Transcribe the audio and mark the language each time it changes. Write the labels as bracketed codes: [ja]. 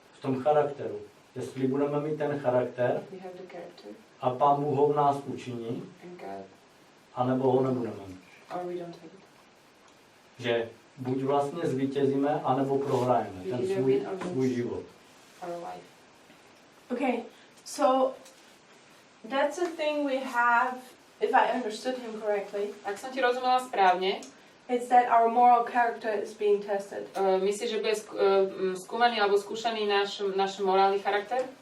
[cs] V tom charakteru. Jestli budeme mít ten charakter [en] We have the character [cs] a Pán Bůh ho v nás učiní, [en] and God, [cs] anebo ho nebudeme mít. [en] or we don't have it. [cs] Že buď vlastně zvítězíme, anebo prohrajeme ten svůj život. [en] Our life. Okay, so that's a thing we have, if I understood him correctly, [sk] Ak som ti rozumela správne, [en] it's that our moral character is being tested. [sk] myslíš, že bude skúmaný alebo skúšaný náš morálny charakter?